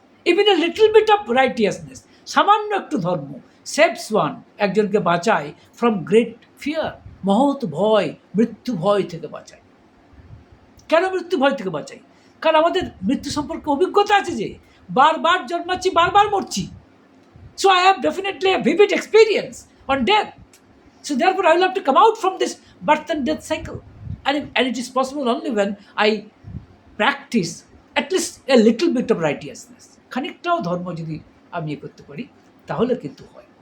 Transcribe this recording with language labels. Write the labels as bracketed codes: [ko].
[en] even a little bit of righteousness, [bn] সামান্য একটু ধর্ম, [en] saves one, [bn] একজনকে বাঁচায় [en] from great fear, [bn] মহৎ ভয়, মৃত্যু ভয় থেকে বাঁচায়। কেন মৃত্যু ভয় থেকে বাঁচাই? কারণ আমাদের মৃত্যু সম্পর্কে অভিজ্ঞতা আছে যে বারবার জন্মাচ্ছি, বারবার মরছি। [en] So I have definitely a vivid experience on death. So therefore I will have to come out from this birth and death cycle. And it is possible only when I practice at least a little bit of righteousness. [bn] খানিকটাও ধর্ম যদি আমি করতে পারি তাহলে কিন্তু হয়।